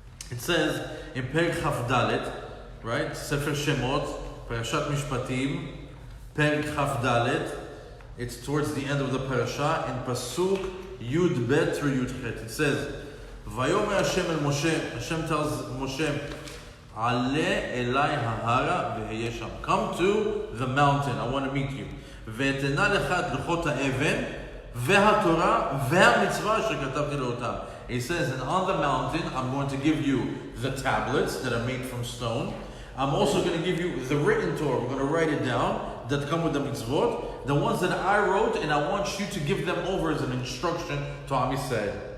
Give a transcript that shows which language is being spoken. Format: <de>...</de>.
<en>It says in Perek Chaf Dalet, right? Sefer Shemot, Parashat Mishpatim, Perek Chaf Dalet. It's towards the end of the parasha in Pasuk Yud Bet through Yud Chet. It says, Vayomer Hashem el Moshe. Hashem tells Moshe,</en> <he>עלה אליי ההרה והיה שם.</he> <en>Come to the mountain, I want to meet you.</en> <he>ואתנה לך את לוחות האבן והתורה והמצווה שכתבתי לאותם.</he> <en>He says, and on the mountain I'm going to give you the tablets that are made from stone. I'm also going to give you the written Torah. We're going to write it down that come with the mitzvot, the ones that I wrote, and I want you to give them over as an instruction to Am Yisrael.</en>